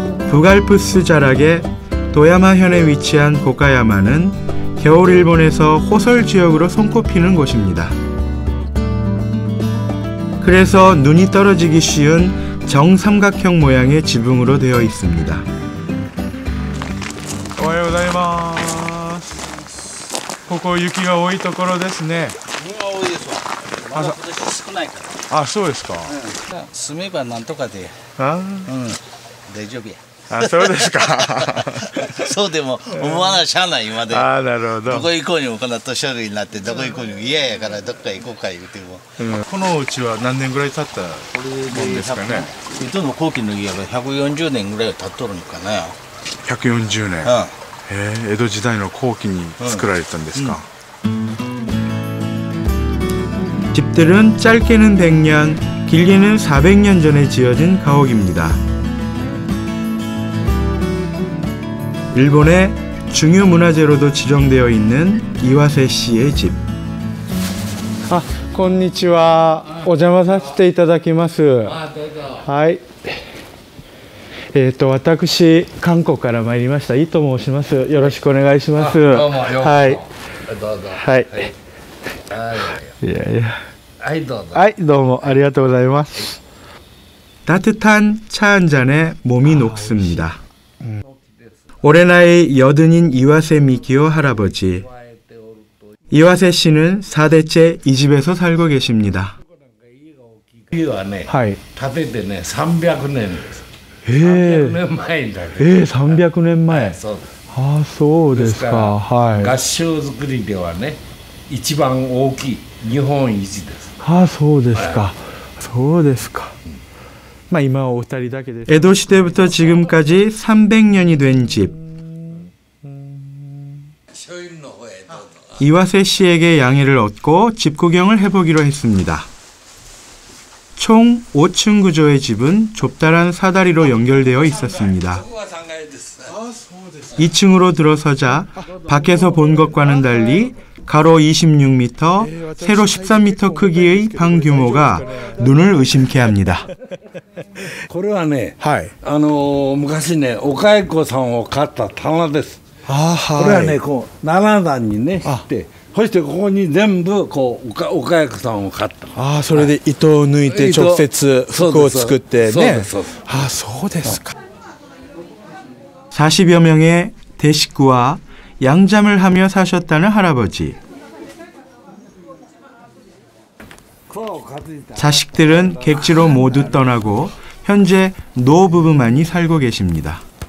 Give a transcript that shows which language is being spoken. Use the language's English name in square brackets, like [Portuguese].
[Korean] 북알프스 자락의 도야마현에 위치한 고카야마는 겨울 일본에서 호설 지역으로 손꼽히는 곳입니다. 그래서 눈이 떨어지기 쉬운 정삼각형 모양의 지붕으로 되어 있습니다. [Japanese] 오하요 고자이마스. ここ雪が多いところですね。多いですわ。まだ今年少ないから。あ、そうですか。住めばなんとかで、あ、大丈夫や。あ、そうですか。そうでも思わなしゃあない今で。あ、なるほど。どこ行こうにもこんな年寄りになってどこ行こうにも嫌やからどっか行こうか言うても。このうちは何年ぐらい経ったもんですかね。水戸の後期の家は140年ぐらい経っとるのかな。 140年。江戸時代の後期に作られたんですか。 [Korean] 집들은 짧게는 100년, 길게는 400년 전에 지어진 가옥입니다. 일본의 중요 문화재로도 지정되어 있는 이와세 씨의 집. [Japanese] あ、こんにちは。お邪魔させていただきます。はい。私韓国から参りました井と申します。よろしくお願いします。どうもようこそ。はい。どうぞ。はい。いやいや。はいどうぞ。はい、どうもありがとうございます。 [Korean] 따뜻한 차 한 잔에 몸이 녹습니다. 올해 나이 80인 이와세 미키오 할아버지. 이와세 씨는 4대째 이 집에서 살고 계십니다. [Japanese] 家はね、はい。建ててね300年です。300 300 年前だけど。 300年前。そうです。ああ、そうですか。はい。合掌造りではね一番大きい日本一です。ああ、そうですか。そうですか。まあ今はお二人だけです。 [Korean] 에도 시대부터 지금까지 300년이 된 집. 이와세 씨에게 양해를 얻고 집 구경을 해보기로 했습니다. 총 5층 구조의 집은 좁다란 사다리로 연결되어 있었습니다. 2층으로 들어서자 밖에서 본 것과는 달리 가로 26m, 세로 13m 크기의 방 규모가 눈을 의심케 합니다. [Japanese] これはね、はい。昔ねお蚕さんを飼った棚です。ああ、これはねこう7段にねしてそしてここに全部こうお蚕さんを飼った。ああ、それで糸を抜いて直接服を作ってね。ああ、そうですか。 [Korean] 40여 명의 대식구와 양잠을 하며 사셨다는 할아버지. 자식들은 객지로 모두 떠나고 현재 노부부만이 살고 계십니다.